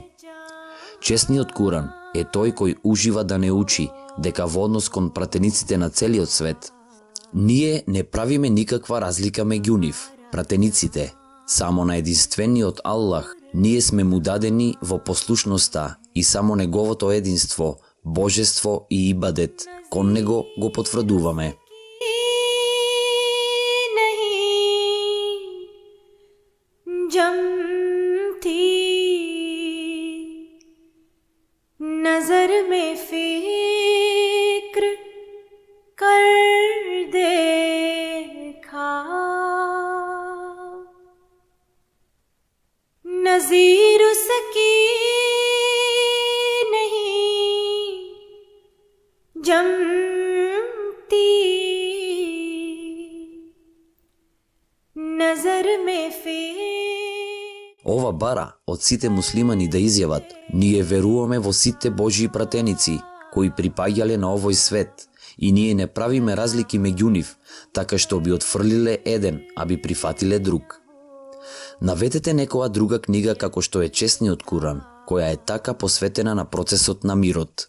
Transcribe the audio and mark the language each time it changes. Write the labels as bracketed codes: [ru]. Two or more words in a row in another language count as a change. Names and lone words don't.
[mk] Честниот Куран е тој кој ужива да не учи дека во однос кон пратениците на целиот свет, ние не правиме никаква разлика меѓу нив, пратениците. Само на единствениот Аллах ние сме му дадени во послушноста и само неговото единство, божество и ибадет, кон него го потврдуваме. [ur] نظر میں فکر کر دیکھا، نظیر اس کی نہیں جمتی، نظر میں فکر. [mk] Ова бара од сите муслимани да изјават: ние веруваме во сите Божји пратеници кои припаѓале на овој свет и ние не правиме разлики меѓу нив, така што би отфрлиле еден, а би прифатиле друг. Наведете некоја друга книга како што е Честниот Куран, која е така посветена на процесот на мирот.